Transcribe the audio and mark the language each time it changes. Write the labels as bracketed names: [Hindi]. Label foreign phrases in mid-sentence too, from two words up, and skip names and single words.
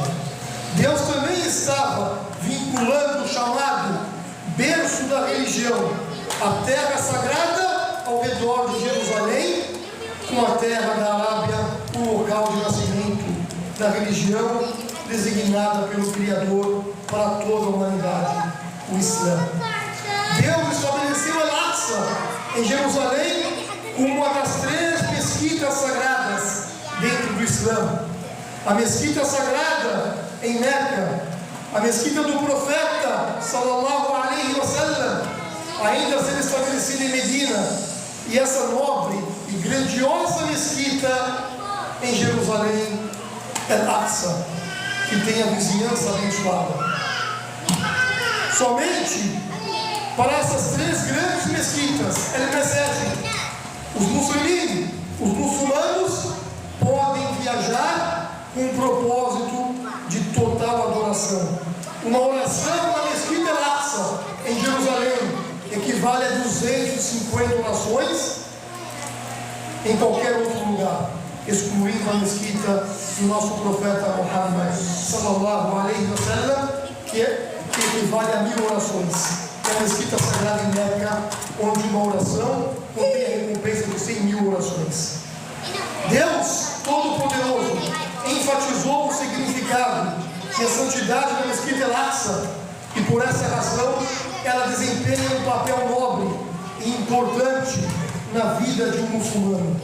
[Portuguese] Deus também estava vinculando o chamado berço da religião, a terra sagrada ao redor de Jerusalém, com a terra da Arábia, o local de nascimento da religião designada pelo Criador para toda a humanidade, o Islã. Deus estabeleceu Al-Aqsa em Jerusalém como uma das 3 mesquitas sagradas dentro do Islã. A mesquita sagrada em Meca, a mesquita do profeta [Arabic] صلى الله عليه وسلم, [Portuguese] ainda a ser estabelecida em Medina, e essa nobre e grandiosa mesquita em Jerusalém, Al-Aqsa, que tem a vizinhança abençoada. Somente para essas 3 grandes mesquitas, os muçulmanos podem viajar com um propósito de total adoração. Uma oração na mesquita Al-Aqsa em Jerusalém equivale a 250 orações em qualquer outro lugar, excluindo a mesquita do nosso profeta Muhammad [Arabic] صلى الله عليه وسلم, [Portuguese] que equivale a 1000 orações. É a mesquita sagrada em Meca, onde uma oração contém a recompensa de 100.000 orações. Deus Todo-Poderoso enfatizou o significado e a santidade da mesquita Al-Aqsa, e por essa razão ela desempenha um papel nobre e importante na vida de um muçulmano.